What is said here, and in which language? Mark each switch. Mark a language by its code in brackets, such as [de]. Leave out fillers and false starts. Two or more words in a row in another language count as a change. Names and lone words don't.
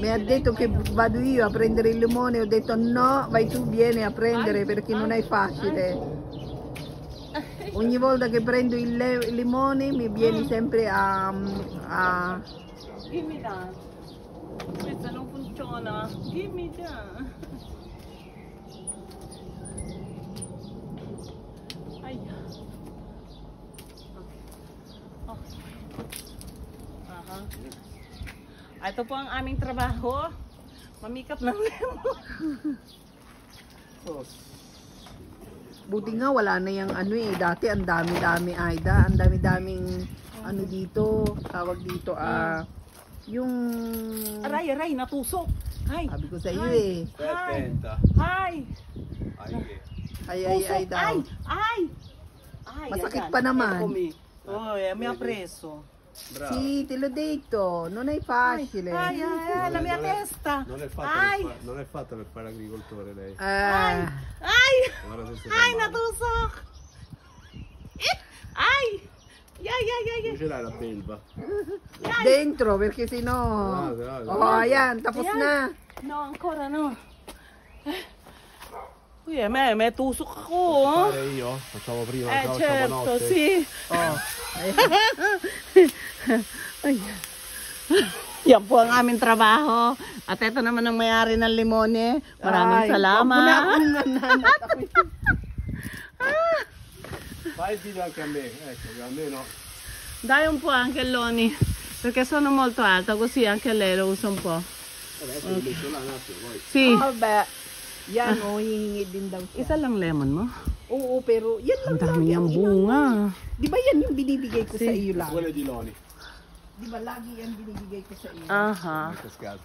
[it] Mi ha detto che vado io a prendere il limone, ho detto no, vai tu, vieni a prendere perché non è facile. Ogni volta che prendo il limone mi vieni sempre a... Dimmi da. Questa non funziona. Dimmi da. [tl] Ay. Ito po ang aming trabaho. Mamikap ng lemon. Buti nga wala na yung dati ang dami-dami Aida, ang dami-daming dito, tawag dito yung Aray, natusok. Ay. sabi ko sa iyo eh. Hi. Ay daw. Ay. Masakit pa naman. [it] Mi ha preso. Bravo. Sì, te l'ho detto, non è facile. La mia testa. Non è fatta per fare agricoltore lei. [tl] Ay. Natusok. Ay. [it] Non ce l'hai la belva? Dentro, perché sennò... [tl] ayan, tapos na. [it] No, ancora no. [tl] Uy, may tusok ako. [it] Fare io? Facciamo prima la Certo, sì. [tl] Yan po ang aming trabaho. At ito naman ang may-ari ng limone. Maraming salamat. [it] Fai il video anche a me, ecco, che almeno... Dai un po' anche Loni, perché sono molto alta, così anche lei lo usa un po'. Adesso lo metto là un attimo, poi... Sì. Vabbè, [tl] yan hihingi din daw siya. Isa lang lemon mo? Oo, pero yan lang Ang dami niyang bunga. Di ba yan yung binibigay ko sa iyo lang? [it] Quelle di Loni. [tl] Di ba lagi yan binibigay ko sa iyo? Aha. Pescato.